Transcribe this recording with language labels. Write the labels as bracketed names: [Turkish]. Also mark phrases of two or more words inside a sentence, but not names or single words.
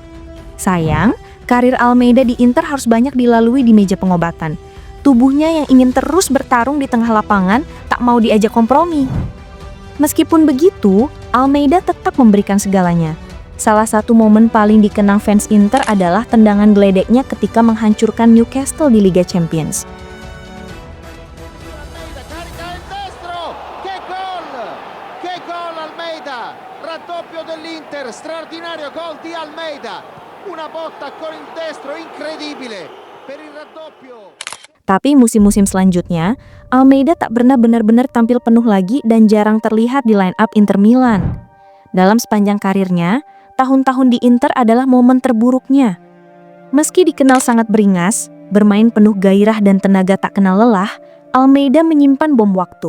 [Indonesian] Sayang, karir Almeida di Inter harus banyak dilalui di meja pengobatan. Tubuhnya yang ingin terus bertarung di tengah lapangan tak mau diajak kompromi. Meskipun begitu, Almeida tetap memberikan segalanya. Salah satu momen paling dikenang fans Inter adalah tendangan geledeknya ketika menghancurkan Newcastle di Liga Champions. [Italian] Che gol Almeida! Raddoppio dell'Inter, straordinario gol di Almeida. Una botta con il destro incredibile per il raddoppio. [Indonesian] Tapi musim-musim selanjutnya, Almeida tak pernah benar-benar tampil penuh lagi dan jarang terlihat di [English] line up [Indonesian] Inter Milan. Dalam sepanjang karirnya, tahun-tahun di Inter adalah momen terburuknya. Meski dikenal sangat beringas, bermain penuh gairah dan tenaga tak kenal lelah, Almeida menyimpan bom waktu.